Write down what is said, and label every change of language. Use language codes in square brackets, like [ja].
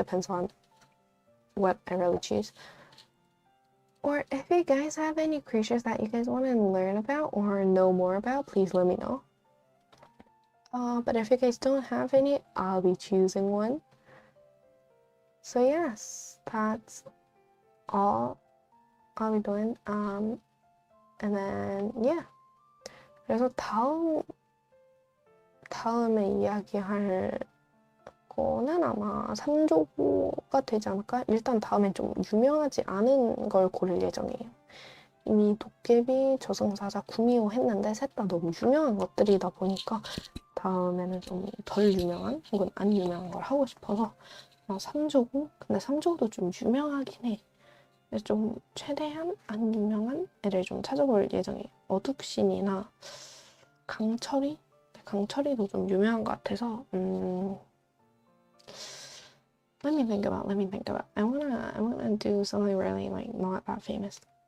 [en] Depends on what I really choose. Or if you guys have any creatures that you guys want to learn about or know more about, please let me know. But if you guys don't have any, I'll be choosing one. So yes, that's all I'll be doing. And then yeah. [ko] 그래서 다음에 이야기할 거는 아마 3조가 되지 않을까? 일단 다음엔 좀 유명하지 않은 걸 고를 예정이에요. 이미 도깨비, 저승사자, 구미호 했는데 셋 다 너무 유명한 것들이다 보니까 다음에는 좀 덜 유명한 혹은 안 유명한 걸 하고 싶어서 3조고 근데 3조도 좀 유명하긴 해. 그래서 좀 최대한 안 유명한 애를 좀 찾아볼 예정이에요. 어둑신이나 강철이도 좀 유명한 것 같아서 [en] let me think about. I wanna do something really like not that famous.